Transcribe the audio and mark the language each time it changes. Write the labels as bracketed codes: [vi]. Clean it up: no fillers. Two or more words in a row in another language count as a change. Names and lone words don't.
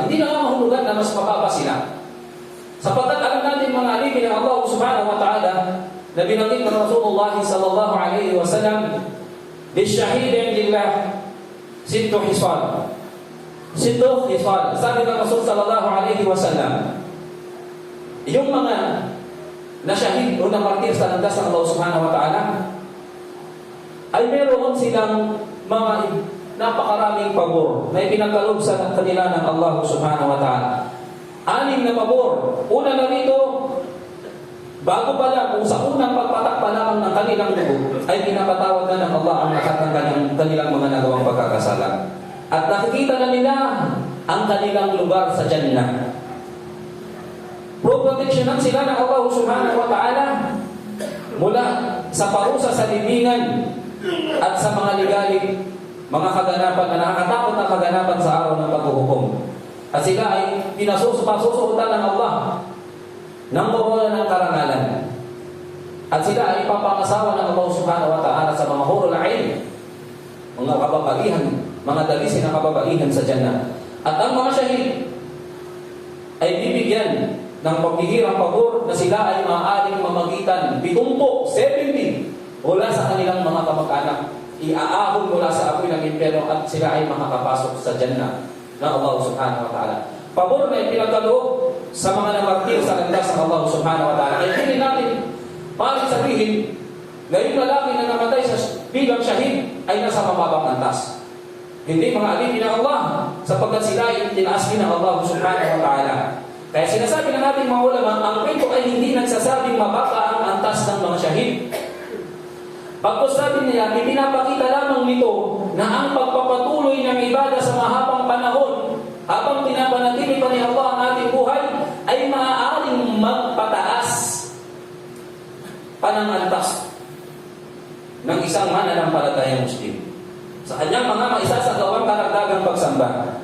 [tl] Hindi nangangahulugan na mas mababa sila, sapagkat alam natin mga alipin ng Allah [ar] سبحانه وتعالى [tl] na binanggit ng Rasulullah [ar] صلى الله عليه وسلم, "للشهيد عند الله ست خصال." ست خصال. [tl] Sabi ng Rasul [ar] صلى الله عليه وسلم, [tl] yung mga nasyahid o namartir sa landas ng Allah [ar] سبحانه وتعالى [tl] ay meron silang mga napakaraming pabor na ipinagkaloob sa kanila ng Allah [ar] سبحانه وتعالى. [tl] 6 na pabor. Una na rito, bago pa lang, kung sa unang pagpatak pa lamang ng kanilang dugo, ay pinapatawad na ng Allah ang lahat ng kanilang mga nagawang pagkakasala. At nakikita na nila ang kanilang lugar sa Jannah. Proteksyonan sila ng Allah [ar] سبحانه وتعالى [tl] mula sa parusa sa libingan at sa mga ligalig, mga kaganapan na nakakatakot na kaganapan sa araw ng paghuhukom. At sila ay pinasusutan ng Allah ng kawalan ng karangalan. At sila ay papangasawa ng Allah [ar] سبحانه وتعالى [tl] sa mga [ar] حور العين, [tl] mga kababaihan, mga dalisin na kababaihan sa Jannah. At ang mga syahid ay bibigyan ng pagbihirang pabor na sila ay maaaring mamagitan 70 mula sa kanilang mga kamag-anak, iaahon mula sa apoy ng impyerno, at sila ay makakapasok sa Jannah ng Allah [ar] سبحانه وتعالى. [tl] Pabor na ipinagkaloob sa mga namartir sa landas ng Allah [ar] سبحانه وتعالى. [tl] Ay hindi natin maaaring sabihin na yung lalaki na namatay sa bilang syahid ay nasa mababang antas. Hindi, mga alipin ng Allah, sapagkat sila ay tinaas din ng Allah [ar] سبحانه وتعالى. [tl] Kaya sinasabi ng ating mga ulama, ang kwento ay hindi nagsasabing mababa ang antas ng mga syahid. Pagkos sabi niya, ipinapakita lamang nito na ang pagpapatuloy ng ibada sa mahabang panahon, habang pinapanatili pa ni Allah ang ating buhay, ay maaaring magpataas pa ng antas ng isang mananampalatayang Muslim sa kanyang mga maisasagawang karagdagang pagsamba.